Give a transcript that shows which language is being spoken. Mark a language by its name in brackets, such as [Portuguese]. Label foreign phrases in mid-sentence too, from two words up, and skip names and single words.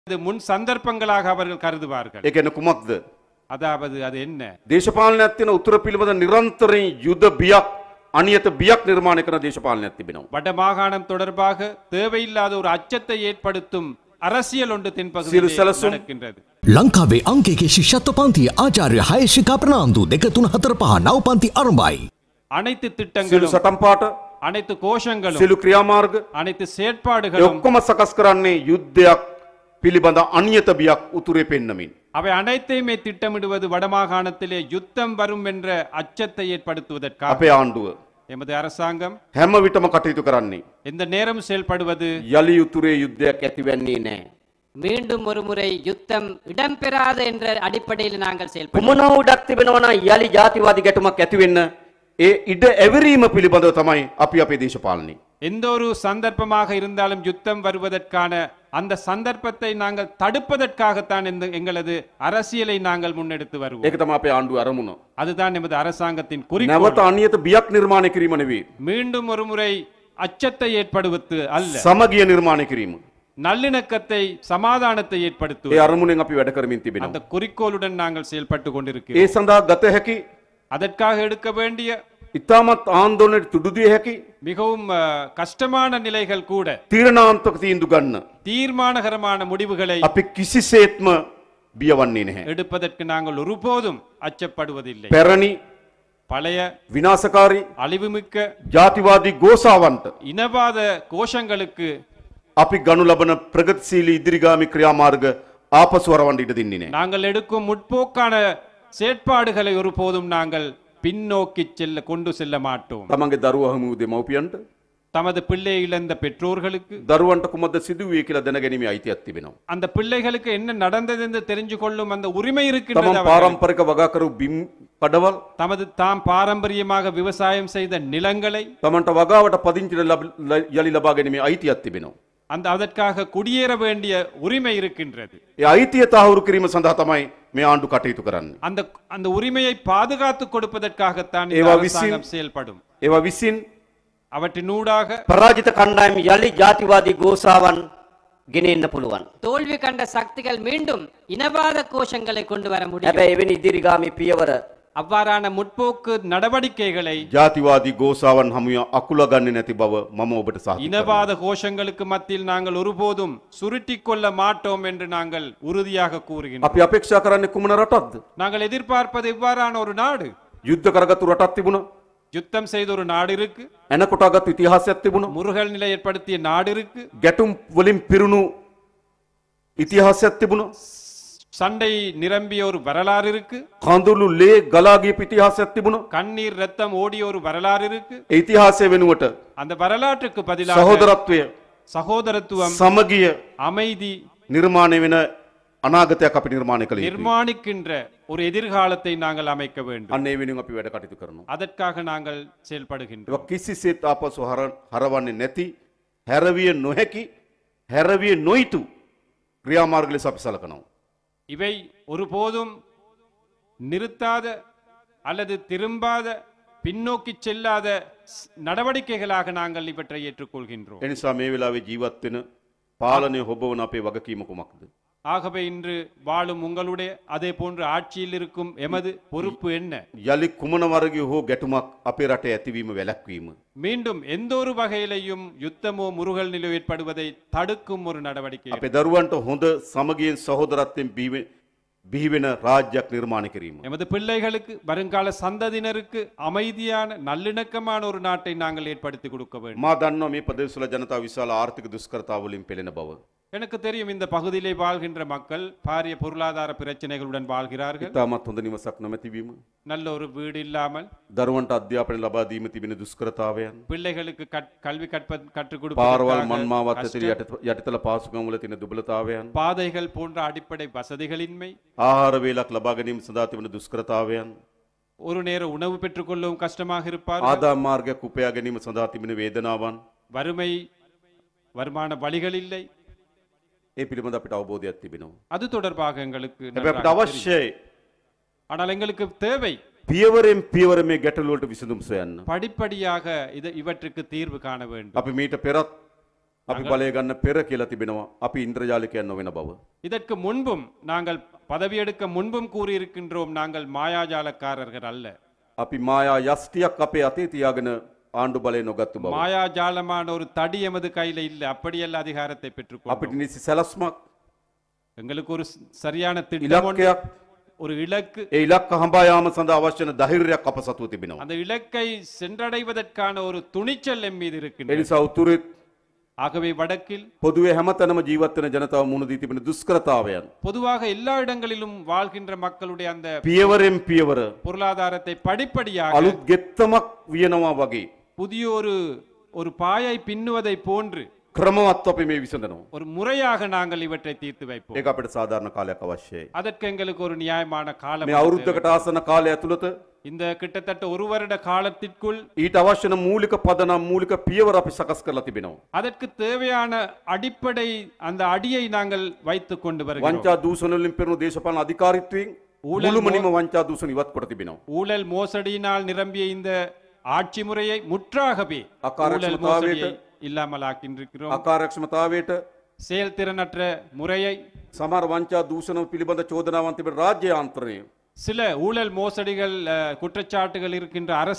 [Tamil] இது முன் சந்தர்ப்பங்களாக அவர்கள் கருதுவார்கள். [Sinhala] ඒ කියන්නේ කුමක්ද? [Tamil] அதாவது அது என்ன? [Sinhala] දේශපාලනයක් තියෙන උත්තර පිළිබඳ නිරන්තරයෙන් යුද බියක් අනියත බියක් නිර්මාණය කරන දේශපාලනයක් තිබෙනවා. [Tamil] வட மாகாணம் தொடர்பாக தேவையில்லாத ஒரு அச்சத்தை ஏற்படுத்தும் அரசியல் ஒன்று தென்பகுதியில் நடக்கின்றது. [Sinhala] ලංකාවේ අංකයේ ශිෂ්‍යත්ව පන්තිය ආචාර්ය හයශිකා ප්‍රනාන්දු 2 3 4 5 නව පන්ති ආරම්භයි. [Tamil] அனைத்து [Sinhala] සියලු [Tamil] திட்டங்களும் [Sinhala] සටන් පාට [Tamil] அனைத்து கோஷங்களும் [Sinhala] සියලු ක්‍රියාමාර්ග [Tamil] அனைத்து [Sinhala] ඒ [Tamil] செயற்பாடுகளும் [Sinhala] ඔක්කොම සකස් කරන්නේ යුද්ධයක් පිළිබඳ අනියත බියක් උතුරේ පෙන්නමින්. [Tamil] அவை அனைத்தையுமே திட்டமிடுவது வடமாகாணத்திலே யுத்தம் வரும் என்ற அச்சத்தை ஏற்படுத்துவதற்காக. [Sinhala] අපේ ආණ්ඩුව [Tamil] எமது அரசாங்கம் [Sinhala] හැම විටම කටයුතු කරන්නේ [Tamil] எந்த நேரம் செயல்படுவது [Sinhala] යලි උතුරේ යුද්ධයක් ඇති වෙන්නේ නැහැ. [Tamil] மீண்டும் ஒரு முறை யுத்தம் இடம்பெறாத என்ற அடிப்படையில் நாங்கள் செயல்படுவோம். [Sinhala] කුමන උඩක් තිබෙනවා නම් යලි ජාතිවාදී ගැටුමක් ඇති වෙන්න ඒ ඉඩ ඇවිරීම පිළිබඳව තමයි අපි අපේ දේශපාලනේ. [Tamil] எந்த ஒரு சந்தர்ப்பமாக இருந்தாலும் யுத்தம் வருவதற்கான அந்த சந்தர்ப்பத்தை நாங்கள் தடுப்பதற்காகத்தான் எங்களது அரசியலை நாங்கள் முன்னெடுத்து வருவோம். [Sinhala] ඒක තමයි අපේ ආණ්ඩුව අරමුණ. [Tamil] அதுதான் நமது அரசாங்கத்தின் குறிக்கோள். [Sinhala] නැවත අනියත බියක් නිර්මාණය කිරීම නෙවෙයි. [Tamil] மீண்டும் ஒரு முறை அச்சத்தை ஏற்படுவது அல்ல, [Sinhala] සමගිය නිර්මාණය කිරීම. [Tamil] நல்லிணக்கத்தை சமாதானத்தை [Sinhala] ඒ [Tamil] ஏற்படுத்துவது. [Sinhala] අරමුණෙන් අපි වැඩ කරමින් තිබෙනවා. [Tamil] அந்த குறிக்கோளுடன் நாங்கள் செயல்பட்டு [Sinhala] ඒ [Tamil] கொண்டிருக்கிறோம். [Sinhala] සඳහා ගත හැකි [Tamil] அதற்காக எடுக்க வேண்டிய [Sinhala] ඉතාමත් ආන්දෝලනයට තුඩු දිය හැකි [Tamil] மிகவும் கஷ்டமான நிலைகள் கூட [Sinhala] තීරණාත්මක තීන්දුව ගන්න [Tamil] தீர்மானகரமான முடிவுகளை [Sinhala] අපි කිසිසේත්ම බියවන්නේ නැහැ. [Tamil] எடுப்பதற்கு நாங்கள் ஒருபோதும் அச்சப்படுவதில்லை. [Sinhala] පැරණි [Tamil] பழைய [Sinhala] විනාශකාරී [Tamil] அழிவுமிக்க [Sinhala] ජාතිවාදී ගෝසාවන්ට [Tamil] இனவாத கோஷங்களுக்கு [Sinhala] අපි ගනු ලබන ප්‍රගතිශීලී ඉදිරිගාමී ක්‍රියාමාර්ග ආපසු හරවන්න ඉඩ දෙන්නේ නැහැ. [Tamil] நாங்கள் எடுக்கும் முற்போக்கான செயற்பாடுகளை ஒருபோதும் நாங்கள் பின்னோக்கி கொண்டு செல்ல மாட்டோம். [Sinhala] තමන්ගේ දරුවා හමු දෙමව්පියන්ට [Tamil] தமது பிள்ளை இழந்த பெற்றோர்களுக்கு [Sinhala] දරුවන්ට කුමක්ද සිදුවේ කියලා දැනගැනීමේ අයිතියක් තිබෙනවා. [Tamil] அந்த பிள்ளைகளுக்கு என்ன நடந்தது என்று தெரிஞ்சு கொள்ளும் அந்த உரிமை இருக்கின்றது. [Sinhala] තමන් [Tamil] அவர்களுக்கு. [Sinhala] පාරම්පරික වගා කරු බිම් කඩවල් [Tamil] தமது தாம் பாரம்பரியமாக விவசாயம் செய்த நிலங்களை [Sinhala] තමන්ට වගාවට පදිංචි යලි ලබා ගැනීමේ අයිතියක් තිබෙනවා. [Tamil] அதற்காக குடியேற வேண்டிய உரிமை இருக்கின்றது. [Sinhala] ඒ අයිතිය තහවුරු කිරීම සඳහා තමයි මේ ආණ්ඩු කටයුතු කරන්නේ. [Tamil] அந்த உரிமையை பாதுகாத்து கொடுப்பதற்காகத்தான் இந்த [Sinhala] ඒවා [Tamil] அரசாங்கம் செயல்படும். [Sinhala] ඒවා විසින් [Tamil] அவற்றினூடாக [Sinhala] පරාජිත කණ්ඩායම් යලි ජාතිවාදී ගෝසාවන් ගෙනෙන්න පුළුවන්. [Tamil] தோல்வி கண்ட சக்திகள் மீண்டும் இனவாத கோஷங்களை கொண்டு வர முடியும். [Sinhala] හැබැයි එවැනි ඉදිරිගාමී පියවර [Tamil] அவ்வாறான முற்போக்கு நடவடிக்கைகளை [Sinhala] ජාතිවාදී ගෝසාවන් හමුව අකුල ගන්නේ නැති බව මම ඔබට සාහිත කරනවා. [Tamil] இனவாத கோஷங்களுக்கு மத்தியில் நாங்கள் ஒருபோதும் சுருட்டிக் கொள்ள மாட்டோம் என்று நாங்கள் உறுதியாக கூறுகின்றோம். [Sinhala] අපි අපේක්ෂා කරන්නේ කුමන රටක්ද? [Tamil] நாங்கள் எதிர்பார்ப்பது இவ்வாறான ஒரு நாடு. [Sinhala] යුද්ධ කරගත්තු රටක් තිබුණා. [Tamil] யுத்தம் செய்த ஒரு நாடு இருக்கு. [Sinhala] එන කොටාගත්තු ඉතිහාසයක් තිබුණා. [Tamil] முருகல் நிலை ஏற்படுத்திய நாடு இருக்கு. [Sinhala] ගැටුම් වලින් පිරුණු ඉතිහාසයක් තිබුණා. [Tamil] சண்டை நிரம்பிய ஒரு வரலாறு இருக்கு. [Sinhala] කඳුළු ලේ ගලා ගිය ඉතිහාසයක් තිබුණා. [Tamil] கண்ணீர் ரத்தம் ஓடிய ஒரு வரலாறு இருக்கு. [Sinhala] ඒ ඉතිහාසය වෙනුවට [Tamil] அந்த வரலாற்றுக்கு பதிலாக [Sinhala] සහෝදරත්වය [Tamil] சகோதரத்துவம், [Sinhala] සමගිය [Tamil] அமைதி [Sinhala] නිර්මාණය වෙන අනාගතයක් අපි නිර්මාණය කළ යුතුයි. [Tamil] நிர்மாணிக்கின்ற ஒரு எதிர்காலத்தை நாங்கள் அமைக்க வேண்டும். [Sinhala] අන්න ඒ වෙනුවෙන් අපි වැඩ කටයුතු කරනවා. [Tamil] அதற்காக நாங்கள் செயல்படுகின்றோம். [Sinhala] ඒක කිසිසේත් ආපසු හරවන්නේ නැති, හැරවිය නොහැකි, හැරවිය නොයිතු ක්‍රියාමාර්ග ලෙස අපි සලකනවා. [Tamil] இவை ஒருபோதும் நிறுத்தாத அல்லது திரும்பாத பின்னோக்கி செல்லாத நடவடிக்கைகளாக நாங்கள் இவற்றை ஏற்றுக்கொள்கின்றோம். [Sinhala] එනිසා මේ වෙලාවේ ජීවත් වෙන පාලනය හොබවන අපේ වගකීම කුමක්ද? [Tamil] ஆகவே இன்று வாழும் உங்களுடைய அதே போன்று ஆட்சியில் இருக்கும் எமது பொறுப்பு என்ன? [Sinhala] යලි කුමන වර්ගයේ හෝ ගැටුමක් අපේ රටේ ඇතිවීම වැළැක්වීම. [Tamil] மீண்டும் எந்த ஒரு வகையிலையும் யுத்தமோ முருகல் நிலை ஏற்படுவதை தடுக்கும் ஒரு நடவடிக்கை. [Sinhala] අපේ දරුවන්ට හොඳ සමගියෙන් සහෝදරත්වයෙන් බිහි වෙන රාජ්‍යයක් නිර්මාණය කිරීම. [Tamil] எமது பிள்ளைகளுக்கு வருங்கால சந்ததியினருக்கு அமைதியான நல்லிணக்கமான ஒரு நாட்டை நாங்கள் ஏற்படுத்தி கொடுக்க வேண்டும். [Sinhala] මා දන්නවා මේ ප්‍රදේශවල ජනතාව විශාල ආර්ථික දුෂ්කරතාවලින් පෙළෙන බව. [Tamil] எனக்கு தெரியும் இந்த பகுதியிலே வாழ்கின்ற மக்கள் பாரிய பொருளாதார பிரச்சனைகளுடன் வாழ்கிறார்கள். [Sinhala] ඉතාමත් හොඳ නිවසක් නොමැතිවීම, [Tamil] நல்ல ஒரு வீடு இல்லாமல், [Sinhala] දරුවන්ට අධ්‍යාපනය ලබා දීම තිබෙන දුෂ්කරතාවයන්, [Tamil] பிள்ளைகளுக்கு கல்வி கற்றுக் [Sinhala] පාරවල් [Tamil] கொடுப்பதற்காக [Sinhala] මන්මාවත් [Tamil] கஷ்டம், [Sinhala] යටිතල පාසුකම් වල තියෙන දුබලතාවයන්, [Tamil] பாதைகள் போன்ற அடிப்படை வசதிகளின்மை, [Sinhala] ආහාර වේලක් ලබා ගැනීම සඳහා තිබෙන දුෂ්කරතාවයන්, [Tamil] ஒரு நேர உணவு பெற்றுக்கொள்ளவும் கஷ்டமாக இருப்பார், [Sinhala] ආදායම් මාර්ගයක් උපයා ගැනීම සඳහා තිබෙන වේදනාවන්, [Tamil] வறுமை, வருமான வழிகள் இல்லை. [Sinhala] ඒ පිළිබඳ අපිට අවබෝධයක් තිබෙනවා. [Tamil] அது தொடர்பாக எங்களுக்கு [Sinhala] හැබැයි අපිට [Tamil] நன்றாக தெரியும். [Sinhala] අවශ්‍යයි [Tamil] ஆனால் எங்களுக்கு தேவை [Sinhala] පියවරෙන් පියවර මේ ගැටලු වලට විසඳුම් සොයන්න. [Tamil] படிப்படியாக இவற்றுக்கு தீர்வு காண வேண்டும். [Sinhala] අපි මීට පෙරත් අපි බලය ගන්න පෙර කියලා තිබෙනවා. අපි ඉන්ද්‍රජාලිකයන් නොවන බව. [Tamil] இதற்கு முன்பும் நாங்கள் பதவியெடுக்க முன்பும் கூறியிருக்கின்றோம், நாங்கள் மாயாஜாலக்காரர்கள் அல்ல. [Sinhala] අපි මායා යෂ්ටියක් අපේ අතේ තියාගෙන ආණ්ඩු බලය නොගත්තු බව. [Tamil] மாயாஜாலமான ஒரு தடி எமது கையில இல்லை, அப்படியல்ல அதிகாரத்தை பெற்றுக்கொண்டோம். [Sinhala] අපිට නිසි සැලස්මක් [Tamil] எங்களுக்கு ஒரு சரியான திட்டம் ஒன்று, [Sinhala] ඉලක්කයක් [Tamil] ஒரு இலக்கு, [Sinhala] ඒ ඉලක්ක හඹා යාම සඳහා අවශ්‍ය වන ධෛර්යයක් අප සතුව තිබෙනවා. [Tamil] அந்த இலக்கை சென்றடைவதற்கான ஒரு துணிச்சல் எம் மீது [Sinhala] ඒ [Tamil] இருக்கின்றது. [Sinhala] නිසා උතුරේ [Tamil] ஆகவே வடக்கில் [Sinhala] පොදුවේ හැමතැනම ජීවත් වෙන ජනතාව මුහුණ දී තිබෙන දුෂ්කරතාවයන් [Tamil] பொதுவாக எல்லா இடங்களிலும் வாழ்கின்ற மக்களுடைய அந்த [Sinhala] පියවරෙන් පියවර [Tamil] பொருளாதாரத்தை படிப்படியாக [Sinhala] අලුත් ගෙත්තමක් වියනවා වගේ [Tamil] புதிய ஒரு பாயை பின்னுவதை போன்று [Sinhala] ක්‍රමවත් අපි මේ විසඳනවා. [Tamil] ஒரு முறையாக நாங்கள் இவற்றை தீர்த்து வைப்போம். [Sinhala] ඒක අපිට සාධාරණ කාලයක් අවශ්‍යයි. [Tamil] அதற்கு எங்களுக்கு ஒரு நியாயமான காலம் [Sinhala] මේ [Tamil] தேவை. [Sinhala] අවුරුද්දකට ආසන කාලය ඇතුළත [Tamil] இந்த கிட்டத்தட்ட ஒரு வருட காலத்திற்குள் [Sinhala] ඊට අවශ්‍ය වන මූලික පදනම් මූලික පියවර අපි සකස් කරලා තිබෙනවා. [Tamil] அதற்கு தேவையான அடிப்படை அந்த அடியை நாங்கள் வைத்துக் கொண்டு வருகிறோம். [Sinhala] වංචා දූෂණ වලින් පෙරුණු දේශපාලන අධිකාරීත්වයෙන් මුළුමනින්ම වංචා දූෂණ ඉවත් කොට තිබෙනවා. [Tamil] ஊழல் மோசடியினால் நிரம்பிய இந்த ஆட்சி முறையை முற்றாகவே அகாரட்சமதாவேட்டு, ஊழல் மோசடியை இல்லாமல் ஆக்கின்றிருக்கிறோம். [Sinhala] අකාර්යක්ෂමතාවයට [Tamil] செயல்திறனற்ற முறையை, [Sinhala] සමහර වංචා දූෂණ පිළිබඳ චෝදනාවන් තිබෙන රාජ්‍ය යාන්ත්‍රණය [Tamil] சில ஊழல் மோசடிகள் குற்றச்சாட்டுகள் இருக்கின்ற அரச